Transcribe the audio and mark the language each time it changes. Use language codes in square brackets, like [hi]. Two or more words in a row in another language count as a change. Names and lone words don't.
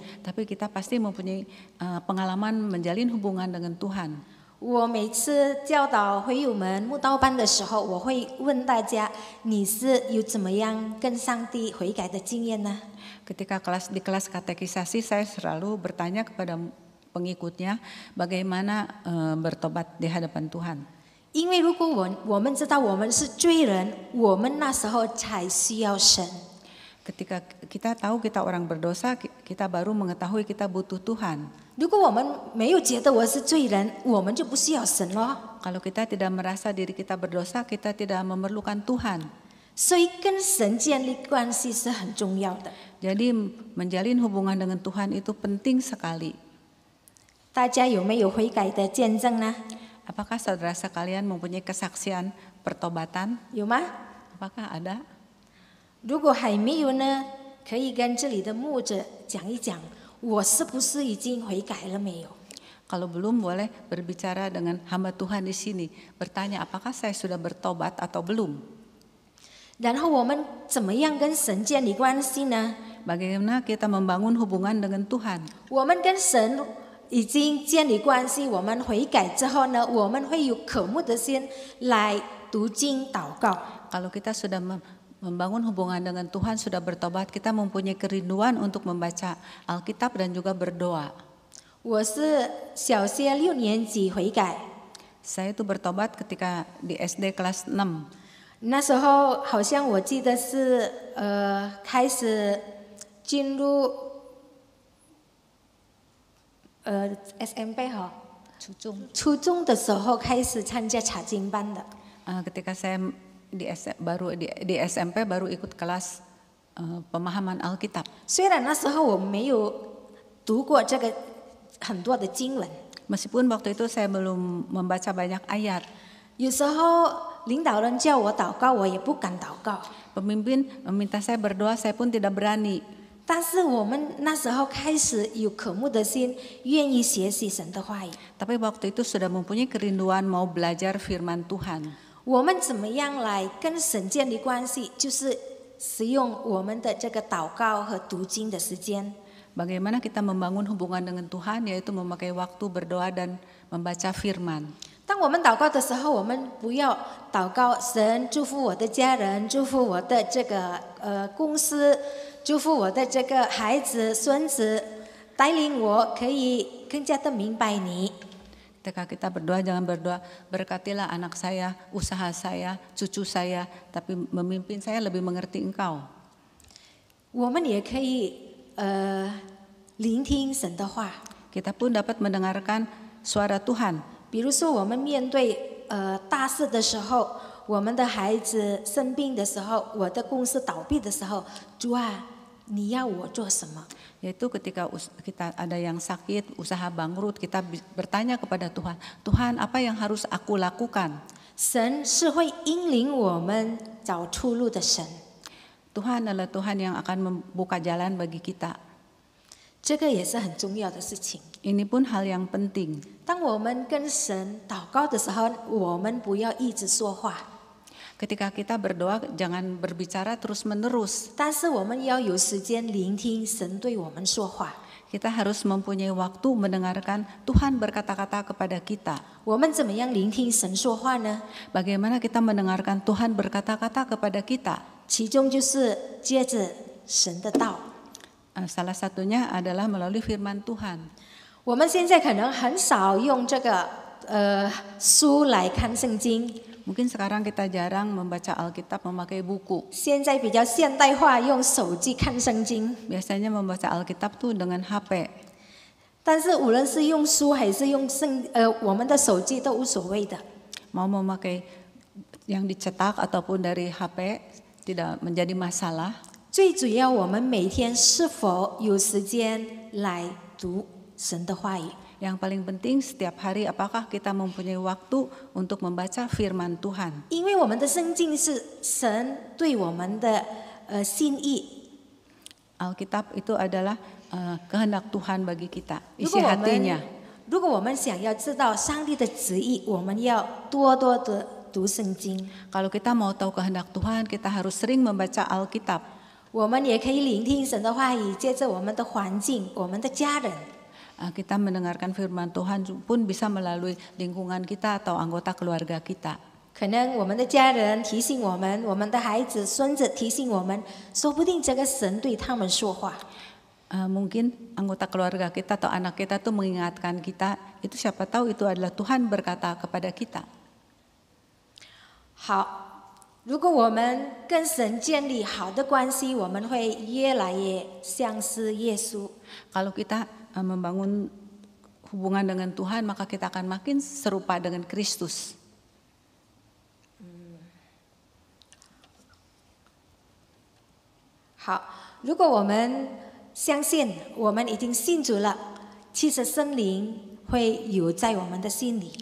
[id] Tapi kita pasti mempunyai pengalaman menjalin hubungan dengan Tuhan. [zh] 我每次教导会友们慕道班的时候，我会问大家：你是有怎么样跟上帝悔改的经验呢？ [id] Ketika di kelas katekisasi saya selalu bertanya kepada pengikutnya bagaimana bertobat di hadapan Tuhan. [zh] 因为如果我们知道我们是罪人，我们那时候才需要神。 [id] Ketika kita tahu kita orang berdosa, kita baru mengetahui kita butuh Tuhan. [zh] 如果我们没有觉得我是罪人，我们就不需要神咯。 [id] Kalau kita tidak merasa diri kita berdosa, kita tidak memerlukan Tuhan. [zh] 所以跟神建立关系是很重要的。 [id] Jadi menjalin hubungan dengan Tuhan itu penting sekali. [zh] 大家有没有悔改的见证呢？ [id] Apakah saudara sekalian mempunyai kesaksian pertobatan? [zh] 有吗？ [id] Apakah ada? [zh] 如果还没有呢，可以跟这里的牧者讲一讲，我是不是已经悔改了没有？ [id] Kalau belum, boleh berbicara dengan hamba Tuhan di sini. Bertanya apakah saya sudah bertobat atau belum. [zh] 然后我们怎么样跟神建立关系呢？ [id] Bagaimana kita membangun hubungan dengan Tuhan? [zh] 我们跟神已经建立关系，我们悔改之后呢，我们会有渴慕的心来读经祷告。 [id] Kalau kita sudah membangun hubungan dengan Tuhan, sudah bertobat, kita mempunyai kerinduan untuk membaca Alkitab dan juga berdoa. [zh] 我是小学6年级悔改， [id] Saya itu bertobat ketika di SD kelas 6. [zh] 那时候好像我记得是开始进入SMP 哈，初中的时候开始参加查经班的。 [id] Ketika saya di SMP baru ikut kelas pemahaman Alkitab. [zh] 虽然那时候我没有读过这个很多的经文， [id] Meskipun waktu itu saya belum membaca banyak ayat. [zh] 有时候领导人叫我祷告，我也不敢祷告。 [id] Pemimpin meminta saya berdoa, saya pun tidak berani. [zh] 但是我们那时候开始有渴慕的心，愿意学习神的话语。 [id] Tapi waktu itu sudah mempunyai kerinduan mau belajar firman Tuhan. [zh] 我们怎么样来跟神建立关系？就是使用我们的这个祷告和读经的时间。 [id] Bagaimana kita membangun hubungan dengan Tuhan, yaitu memakai waktu berdoa dan membaca firman. [zh] 当我们祷告的时候，我们不要祷告神祝福我的家人，祝福我的这个公司，祝福我的这个孩子、孙子，带领我可以更加的明白你。 [id] Ketika kita berdoa, jangan berdoa berkatilah anak saya, usaha saya, cucu saya, tapi memimpin saya lebih mengerti Engkau. [zh] 我们也可以聆听神的话。 [id] Kita pun dapat mendengarkan suara Tuhan. [zh] 比如说，我们面对大事的时候，我们的孩子生病的时候，我的公司倒闭的时候，主啊，你要我做什么？ [id] Yaitu ketika kita ada yang sakit, usaha bangkrut, kita bertanya kepada Tuhan, Tuhan apa yang harus aku lakukan? [zh] 神是会引领我们找出路的神。 [id] Tuhan adalah Tuhan yang akan membuka jalan bagi kita. [zh] 这个也是很重要的事情。 [id] Ini pun hal yang penting. [zh] 当我们跟神祷告的时候，我们不要一直说话， [id] Ketika kita berdoa, jangan berbicara terus-menerus. [zh] 但是我们要有时间聆听神对我们说话。 [id] Kita harus mempunyai waktu mendengarkan Tuhan berkata-kata kepada kita. [zh] 我们怎么样聆听神说话呢？ [id] Bagaimana kita mendengarkan Tuhan berkata-kata kepada kita? [zh] 其中就是接着神的道。 [id] Salah satunya adalah melalui firman Tuhan. [zh] 我们现在可能很少用这个书来看圣经， [id] Mungkin sekarang kita jarang membaca Alkitab memakai buku. [zh] 现在比较现代化，用手机看圣经。 [id] Biasanya membaca Alkitab tuh dengan HP. [zh] 但是无论是用书还是用我们的手机都无所谓的。 [id] Mau memakai yang dicetak ataupun dari HP tidak menjadi masalah. [zh] 最主要，我们每天是否有时间来读神的话语？ [id] Yang paling penting setiap hari apakah kita mempunyai waktu untuk membaca firman Tuhan. [zh] 因为我们的圣经是神对我们的心意。 [id] Alkitab itu adalah kehendak Tuhan bagi kita, [zh] 如 [id] isi [zh] 果我 [id] hatinya. [zh] 们如果我们想要知道上帝的旨意，我们要多多的读圣经。 [id] Kalau kita mau tahu kehendak Tuhan, kita harus sering membaca Alkitab. [zh] 我们也可以聆听神的话语，借着我们的环境、我们的家人。 [id] Kita mendengarkan firman Tuhan pun bisa melalui lingkungan kita atau anggota keluarga kita. [zh] 可能我们的家人提醒我们，我们的孩子、孙子提醒我们，说不定这个神对他们说话。 [id] Mungkin anggota keluarga kita atau anak kita tuh mengingatkan kita, itu siapa tahu itu adalah Tuhan berkata kepada kita. [zh] 好，如果我们跟神建立好的关系，我们会越来越像是耶稣。 [id] Kalau kita membangun hubungan dengan Tuhan, maka kita akan makin serupa dengan Kristus. [zh] 好，如果我们相信我们已经信主了，其实圣灵会有在我们的心里。